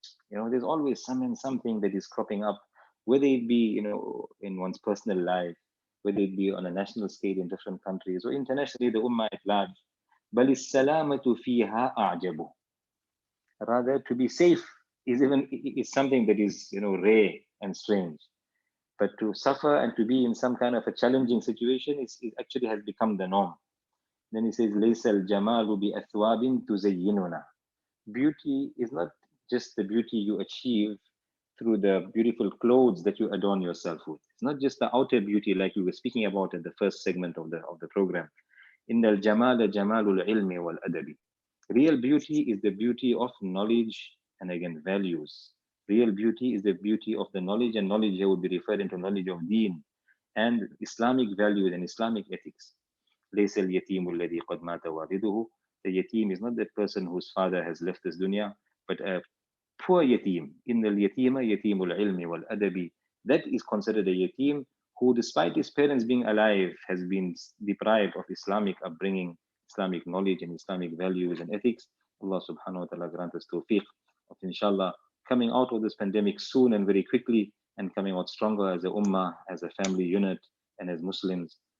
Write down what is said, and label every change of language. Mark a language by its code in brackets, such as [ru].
[en] There's always something that is cropping up, whether it be, in one's personal life, whether it be on a national scale in different countries or internationally, the ummah at large. [ar] بل السلامة فيها أعجب. [en] Rather, to be safe is something that is, rare and strange. But to suffer and to be in some kind of a challenging situation is actually has become the norm. Then he says, [ar] ليس الجمال بأثواب تزيننا. [en] Beauty is not just the beauty you achieve through the beautiful clothes that you adorn yourself with. It's not just the outer beauty like we were speaking about in the first segment of the program. [ar] إن الجمال جمال العلم والأدب. [en] Real beauty is the beauty of knowledge and again values. Real beauty is the beauty of the knowledge, and knowledge here would be referring to knowledge of deen and Islamic values and Islamic ethics. [ar] ليس اليتيم الذي قد مات والده. [en] The yatim is not that person whose father has left this dunya, but a poor yatim. [ar] إن اليتيم يتيم العلم والأدب. [en] That is considered a yatim who, despite his parents being alive, has been deprived of Islamic upbringing, Islamic knowledge and Islamic values and ethics. Allah subhanahu wa ta'ala grant us tawfiq of inshallah coming out of this pandemic soon and very quickly, and coming out stronger as a ummah, as a family unit, and as Muslims.